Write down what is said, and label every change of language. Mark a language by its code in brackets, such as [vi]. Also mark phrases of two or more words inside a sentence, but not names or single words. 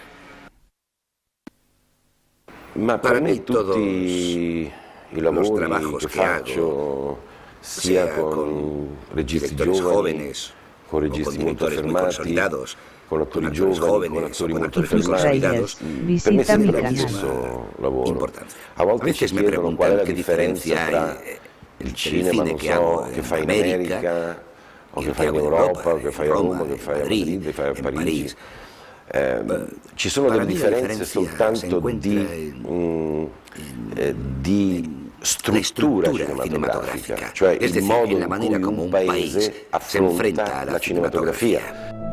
[es] Para mí todos los trabajos que hago, sea con directores jóvenes, con directores muy consolidados, con actores jóvenes, con actores muy consolidados, [it] per me [es] siempre la misma importancia. A veces me preguntan qué diferencia hay el cine [it] che hago in America, o che fai in Europa, o che fai a Roma, che fai a Madrid, che fai a Parigi. Ci sono delle differenze soltanto di struttura cinematografica, cioè il modo in cui un paese affronta la cinematografia.